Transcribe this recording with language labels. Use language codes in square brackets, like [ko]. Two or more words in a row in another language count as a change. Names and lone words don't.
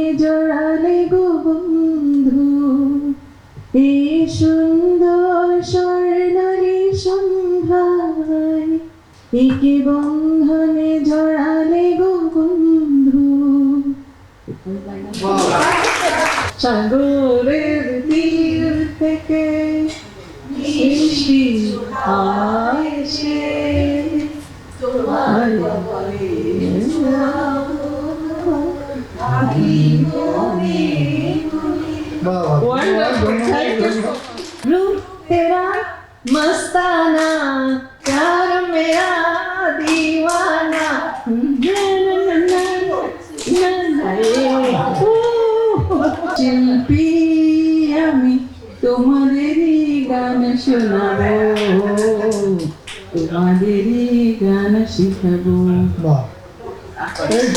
[bn] জড়ালে গো বন্ধু, এই সুন্দর স্বর্ণালী সন্ধ্যায় একি বন্ধনে জড়ালে গো বন্ধু, সাগরের তীর থেকে মিষ্টি আসে তোমার বাহ, [en] Wonderful. Thank you. [hi] रूप तेरा मस्ताना प्यार मेरा दीवाना [bn] শিল্পী আমি তোমাদেরই গান শোনাবো, তোমাদেরই গান শিখাবো। বাহ, এই তো